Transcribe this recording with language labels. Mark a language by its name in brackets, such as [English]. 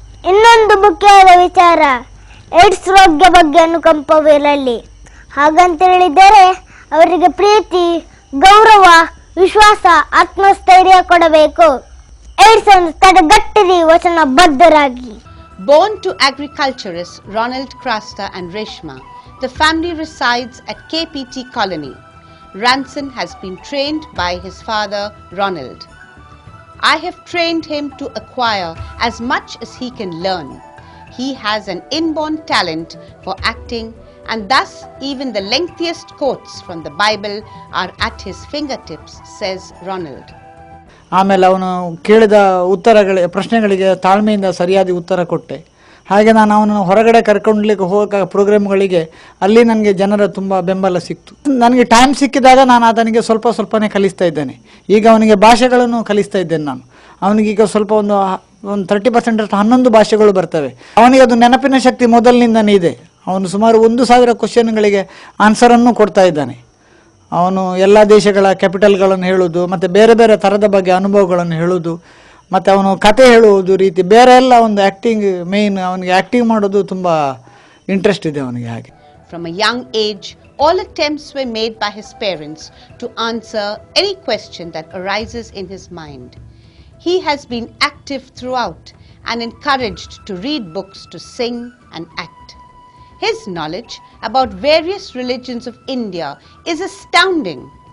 [Kannada] ಇನ್ನೊಂದು ಮುಖ್ಯವಾದ ವಿಚಾರ, ಏಡ್ಸ್ ರೋಗ ಬಗ್ಗೆ ಅನುಕಂಪವಿರಲಿ. ಹಾಗಂತ ಹೇಳಿದರೆ ಅವರಿಗೆ ಪ್ರೀತಿ, ಗೌರವ, ವಿಶ್ವಾಸ, ಆತ್ಮಸ್ಥೈರ್ಯ ಕೊಡಬೇಕು. ಏಡ್ಸ್ ಅನ್ನು ತಡೆಗಟ್ಟಿರಿ ವಚನಬದ್ಧರಾಗಿ. [English] Born to agriculturists Ronald Krasta and Reshma, the family resides at KPT Colony. Ranson has been trained by his father Ronald. I have trained him to acquire as much as he can learn. He has an inborn talent for acting, and thus even the lengthiest quotes from the Bible are at his fingertips, says Ronald. [Kannada] ಆಮೇಲೆ ಅವನು ಕೇಳಿದ ಪ್ರಶ್ನೆಗಳಿಗೆ ತಾಳ್ಮೆಯಿಂದ ಸರಿಯಾದ ಉತ್ತರ ಕೊಟ್ಟೆ. ಹಾಗೆ ನಾನು ಅವನನ್ನು ಹೊರಗಡೆ ಕರ್ಕೊಂಡ್ಲಿಕ್ಕೆ ಹೋಗೋ ಪ್ರೋಗ್ರಾಮ್ಗಳಿಗೆ ಅಲ್ಲಿ ನನಗೆ ಜನರ ತುಂಬ ಬೆಂಬಲ ಸಿಕ್ತು. ನನಗೆ ಟೈಮ್ ಸಿಕ್ಕಿದಾಗ ನಾನು ಅದನಿಗೆ ಸ್ವಲ್ಪನೇ ಕಲಿಸ್ತಾ ಇದ್ದೇನೆ. ಈಗ ಅವನಿಗೆ ಭಾಷೆಗಳನ್ನು ಕಲಿಸ್ತಾ ಇದ್ದೇನೆ ನಾನು. ಅವನಿಗೀಗ ಸ್ವಲ್ಪ ಒಂದು 30% 11 ಭಾಷೆಗಳು ಬರ್ತವೆ. ಅವನಿಗೆ ಅದು ನೆನಪಿನ ಶಕ್ತಿ ಮೊದಲಿನಿಂದನೇ ಇದೆ. ಅವನು ಸುಮಾರು 1000 ಕ್ವಶನ್ಗಳಿಗೆ ಆನ್ಸರನ್ನು ಕೊಡ್ತಾ ಇದ್ದಾನೆ. ಅವನು ಎಲ್ಲ ದೇಶಗಳ ಕ್ಯಾಪಿಟಲ್ಗಳನ್ನು ಹೇಳೋದು, ಮತ್ತು ಬೇರೆ ಬೇರೆ ಥರದ ಬಗ್ಗೆ ಅನುಭವಗಳನ್ನು ಹೇಳೋದು, ಮತ್ತು ಅವನು ಕತೆ ಹೇಳುವುದು ರೀತಿ ಬೇರೆ ಎಲ್ಲ ಒಂದು ಆ್ಯಕ್ಟಿಂಗ್ ಮೇಯ್ನ್ ಅವನಿಗೆ ಆ್ಯಕ್ಟಿಂಗ್ ಮಾಡೋದು ತುಂಬ ಇಂಟ್ರೆಸ್ಟ್ ಇದೆ ಅವನಿಗೆ. ಹಾಗೆ [English] From a young age, all attempts were made by his parents to answer any question that arises in his mind. He has been active throughout and encouraged to read books, to sing and act. His knowledge about various religions of India is astounding.